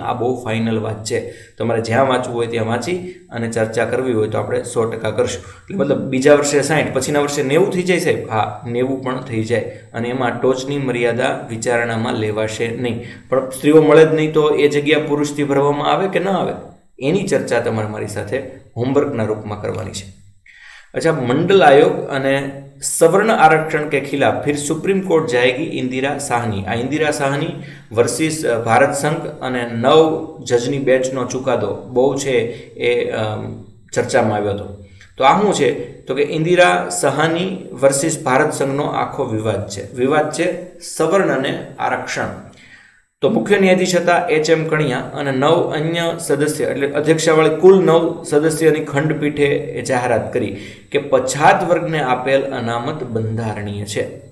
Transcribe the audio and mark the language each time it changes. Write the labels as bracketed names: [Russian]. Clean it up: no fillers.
[Gujarati] આ બહુ ફાઇનલ વાત છે. તમારે જ્યાં વાંચવું હોય ત્યાં વાંચી અને ચર્ચા કરવી હોય તો આપણે 100% કરશું. એટલે મતલબ બીજા વર્ષે 60, પછીના વર્ષે 90 થઈ જાય સાહેબ? હા, 90 પણ થઈ જાય. અને એમાં ટોચની મર્યાદા વિચારણામાં લેવાશે નહીં. પણ સ્ત્રીઓ મળે જ નહીં તો એ જગ્યા પુરુષથી ભરવામાં આવે કે ન આવે, એની ચર્ચા તમારે મારી સાથે હોમવર્કના રૂપમાં કરવાની છે. [Hindi] अच्छा, मंडल आयोग [Gujarati] અને [Hindi] सवर्ण आरक्षण के खिलाफ फिर सुप्रीम कोर्ट जाएगी इंदिरा साहनी. [Gujarati] आ इंदिरा साहनी वर्सेस भारत संघ અને 9 જજની બેચનો ચુકાદો બહુ છે એ ચર્ચામાં આવ્યો હતો. તો આ શું છે? તો કે ઇન્દિરા સાહની વર્સિસ ભારત સંઘનો આખો વિવાદ છે. વિવાદ છે સવર્ણ અને આરક્ષણ. તો મુખ્ય ન્યાયાધીશ હતા HM કણિયા અને 9 અન્ય સદસ્ય એટલે અધ્યક્ષાવાળી કુલ 9 સદસ્યની ખંડપીઠે જાહેરાત કરી કે પછાત વર્ગને આપેલ અનામત બંધારણીય છે.